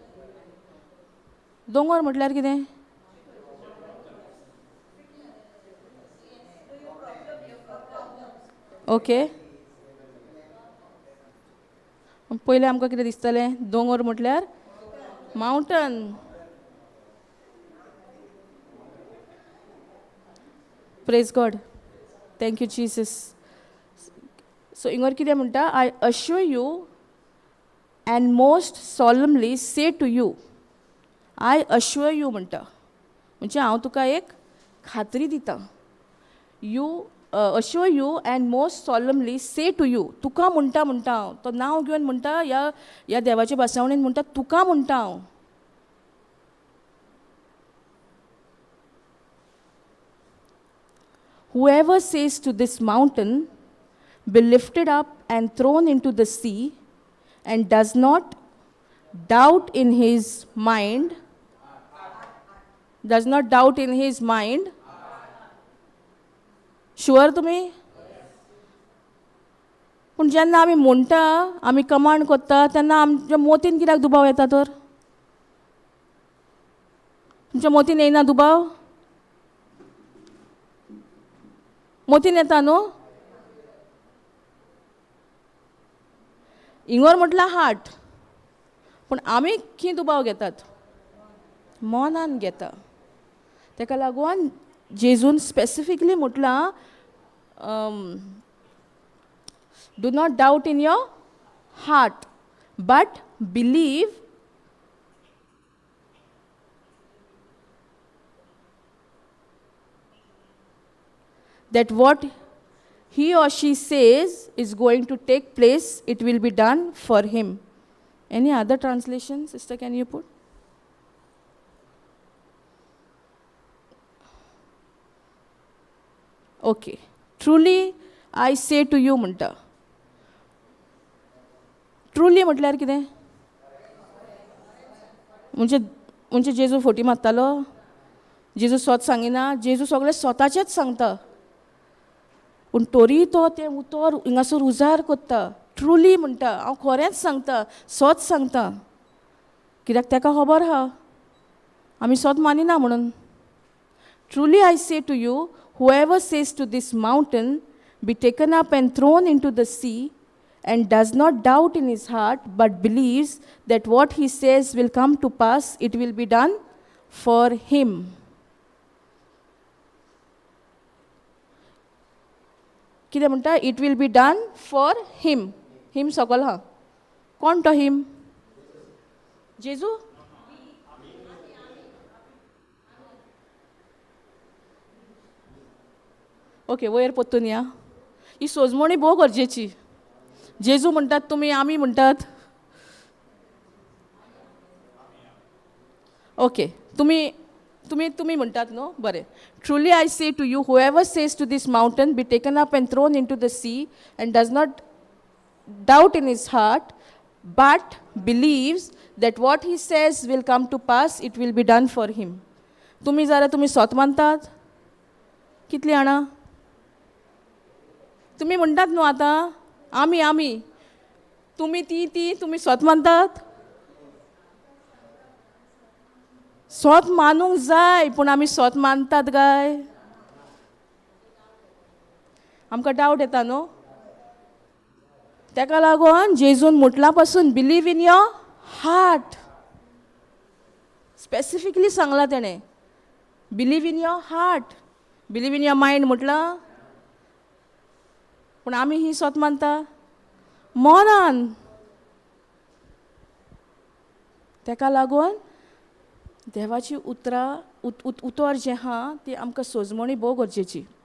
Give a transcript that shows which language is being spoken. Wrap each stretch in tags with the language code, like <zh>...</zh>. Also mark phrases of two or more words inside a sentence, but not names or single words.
<kok>दोंगर म्हटल्यार कितें? ओके. पयलें आमकां कितें दिसतालें? दोंगर म्हटल्यार मावंटन.</kok> <en>Praise God. Thank you Jesus.</en> <kok>सो हिंगर कितें म्हणटा?</kok> <en>I assure you and most solemnly say to you. I assure you</en> <kok>म्हणटा म्हणजे हांव तुका एक खात्री दितां.</kok> <en>You assure you and most solemnly say to you.</en> <kok>तुका म्हणटा हांव. तो नांव घेवन म्हणटा, ह्या देवाच्या भासावणीन म्हणटा तुका म्हणटा हांव.</kok> <en>Whoever says to this mountain, be lifted up and thrown into the sea, and does not doubt in his mind,</en> <kok>शुअर तुमी? पूण जेन्ना आमी म्हणटा, आमी कमांड करता, तेन्ना आमच्या मोतीन कित्याक दुबाव येता तर? तुमच्या मोतीन येयना दुबाव? मोतीन येता न्हू? हिंगोर म्हटला हार्ट, पूण आमी खंय दुबाव घेतात? मनान घेता. ताका लागून जेजून स्पेसिफिकली म्हटलां,</kok> <en>Do not doubt in your heart, but believe that what he or she says is going to take place, it will be done for him. Any other translation, sister, can you put? Okay. Truly I say to you म्हणटा.</en> <kok>ट्रुली म्हटल्यार कितें? म्हणजे जेजू फोटी मारतालो? जेजू स्वत सांगिना? जेजू सगळें स्वताचेंच सांगता. पूण तोरी तो तें उतर हिंगासर उजार कोत्ता. ट्रुली म्हणटा, हांव खरेंच सांगता, सोच सांगता. कित्याक ताका खबर आहा आमी सोत मानिना म्हणून.</kok> <en>Truly I say to you, whoever says to this mountain, be taken up and thrown into the sea, and does not doubt in his heart, but believes that what he says will come to pass, it will be done for him.</en> <kok>कितें म्हणटा?</kok> <en>It will be done for him.</en> <kok>हिम सकल हा. कोण तो हिम? जेजू? ओके, वयर पोत्तून या. ही सोजमणी भोव गरजेची. जेजू म्हणटात तुमी, आमी म्हणटात. ओके, तुमी म्हणटात न्हू? बरें.</kok> <en>Truly I say to you, whoever says to this mountain, be taken up and thrown into the sea, and does not doubt in his heart, but believes that what he says will come to pass, it will be done for him.</en> <kok>तुमी जाल्यार तुमी स्वत मानतात? कितलीं जाणां? तुमी म्हणटात न्हू आतां, आमी. तुमी ती तुमी स्वत मानतात? स्वत मानूंक जाय, पूण आमी स्वत मानतात काय? आमकां डावट येता न्हू? ताका लागून जेजून म्हटला पासून</kok> <en>believe in your heart.</en> <kok>स्पेसिफिकली सांगलां तेणें.</kok> <en>Believe in your heart. Believe in your mind</en> <kok>म्हटलां, पूण आमी ही स्वत मानता मनान. ताका लागून देवाची उतर जें आहा ती आमकां सोजमणी भोव गरजेची.</kok>